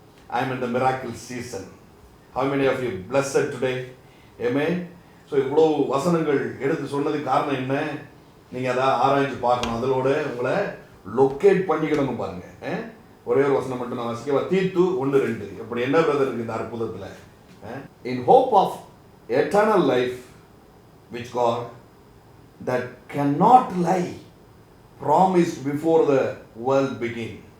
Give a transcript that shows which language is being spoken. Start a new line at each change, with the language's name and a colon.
English: I am in the miracle season. How many of you blessed today? Amen.
Tamil: So இவ்வளவு வசனங்கள் எடுத்து சொன்னது காரணம் என்ன? நீங்க அதை ஆராய்ச்சி பார்க்கணும், அதோட உங்களை லொக்கேட் பண்ணிக்கணும். பாருங்க, ஒரே ஒரு வசனம் மட்டும் நான் வாசிக்க. தீத்து 1:2. இப்படி என்ன பிரதர் இருக்கு இந்த அற்புதத்துல?
English: In hope of eternal life which God that cannot lie promised before the world began.